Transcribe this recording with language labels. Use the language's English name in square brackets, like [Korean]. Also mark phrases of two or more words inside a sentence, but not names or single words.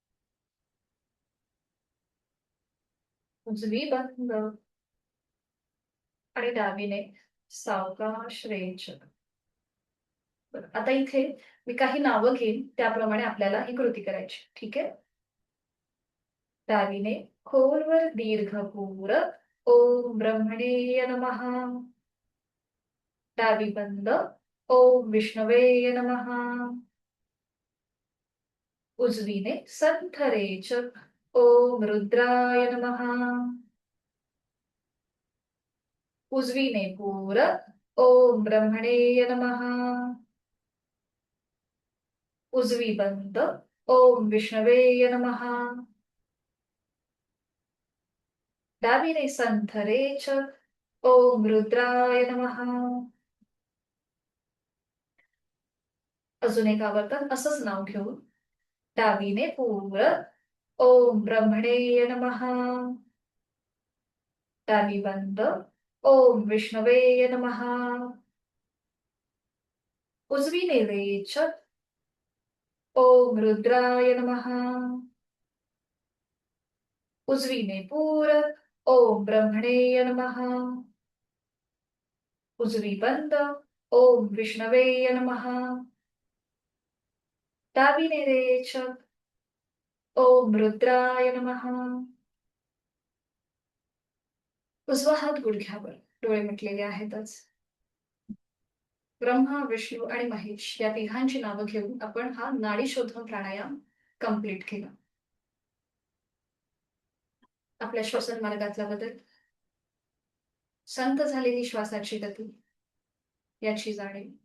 [Marathi] उजवी बंद आणि डावीने सावकाश रेचक. आता इथे मी काही नावं घेईन, त्याप्रमाणे आपल्याला ही कृती करायची. ठीक आहे. डावीने खोलवर दीर्घ पूरक. [Sanskrit] ओम ब्रह्मणे नमः. [Marathi] डावी बंद. [Sanskrit] ओम विष्णवे नमः. [Marathi] उजवीने संथ रेचक. [Sanskrit] ओम रुद्राय नमः. [Marathi] उजवीने पूरक. [Sanskrit] ओम ब्रह्मणे नमः. [Marathi] उजवी बंद. [Sanskrit] ओम विष्णवे नमः. [Marathi] डावीने संथ रेचक. [Sanskrit] ओम रुद्राय नमः. [Marathi] अजून एक आवर्तन असंच नाव घेऊन. डावीने पूरक. [Sanskrit] ओम ब्रह्मणे नमः. [Marathi] डावी बंद. [Sanskrit] ओम विष्णवे नमः. [Marathi] उजवीने रेचक. [Sanskrit] ओम रुद्राय नमः. [Marathi] उजवीने पूरक. [Sanskrit] ओम ब्रह्मणे नमः. [Marathi] उजवी बंद. [Sanskrit] ओम विष्णवे नमः. [Marathi] डावीने रेचक. [Sanskrit] ओम रुद्राय नमः. [Marathi] उजवा हात गुडघ्यावर, डोळे मिटलेले आहेतच. ब्रह्मा, विष्णू आणि महेश या तिघांची नावं घेऊन आपण हा नाडी शोधन प्राणायाम कंप्लीट केला. आपल्या श्वसन मार्गातला बदल, संत झालेली श्वासाची गती याची जाणीव.